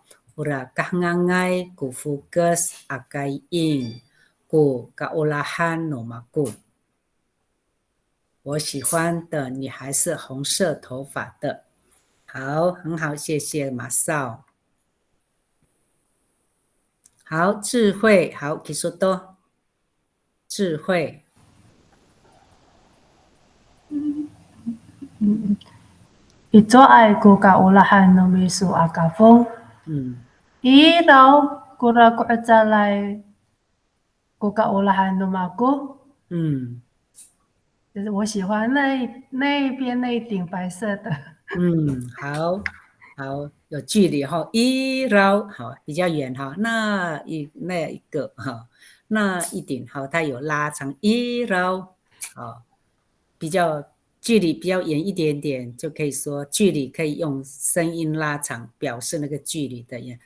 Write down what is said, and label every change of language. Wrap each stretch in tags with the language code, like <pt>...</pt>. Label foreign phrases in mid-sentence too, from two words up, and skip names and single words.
<ami>乌拉刚刚爱古福格斯阿该印古嘎乌拉汉努嘛古。</ami> <zh>我喜欢的女孩是红色头发的。好，很好，谢谢马少。好，智慧，好，技术多。智慧。</zh> <ami>Ito'ay ku kaulahan no misu akafong. Ilaw kura ku atalay ku kaulahan no maku.</ami> <zh>就是我喜欢那边那一顶白色的。好，有距离哈，一绕好比较远哈，那一个哈，那一顶好，它有拉长一绕，好，比较距离比较远一点点，就可以说距离可以用声音拉长表示那个距离的远。</zh>